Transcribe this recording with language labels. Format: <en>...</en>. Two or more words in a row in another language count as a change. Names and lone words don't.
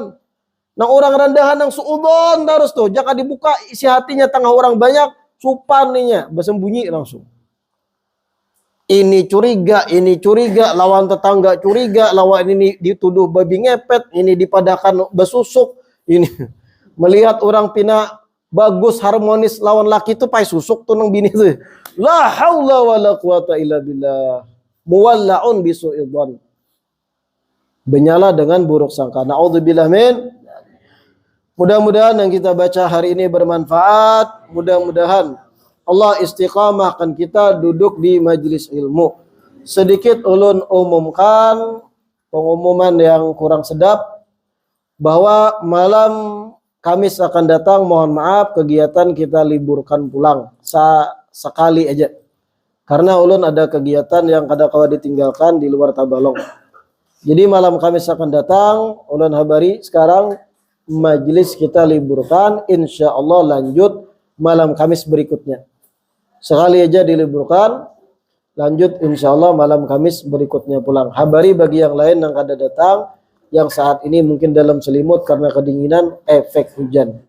<bjn>Nang orang rendahan nang suudon terus tuh, jika dibuka isi hatinya tengah orang banyak, supan ninya, bersembunyi langsung. Ini curiga, lawan tetangga curiga, lawan ini dituduh babi ngepet, ini dipadakan besusuk, ini melihat orang pina bagus harmonis lawan laki itu pai susuk tuh nang bini tuh.</bjn> <ar>لا حول ولا قوة إلا بالله. مولعون بسوء الظن.</ar> <bjn>Benyala dengan buruk sangka.</bjn> <ar>نعوذ بالله من.</ar> <id>Mudah-mudahan yang kita baca hari ini bermanfaat. Mudah-mudahan Allah istiqamahkan kita duduk di majelis ilmu.</id> <bjn>Sedikit ulun umumkan pengumuman yang kurang sedap bahwa malam Kamis akan datang, mohon maaf kegiatan kita liburkan pulang sekali aja. Karena ulun ada kegiatan yang kada-kada ditinggalkan di luar Tabalong. Jadi malam Kamis akan datang, ulun habari sekarang majelis kita liburkan,</bjn> <ar>insya Allah</ar> <bjn>lanjut malam Kamis berikutnya. Sekali aja diliburkan, lanjut</bjn> <ar>insya Allah</ar> <bjn>malam Kamis berikutnya pulang. Habari bagi yang lain yang kada datang, yang saat ini mungkin dalam selimut karena kedinginan efek hujan.</bjn>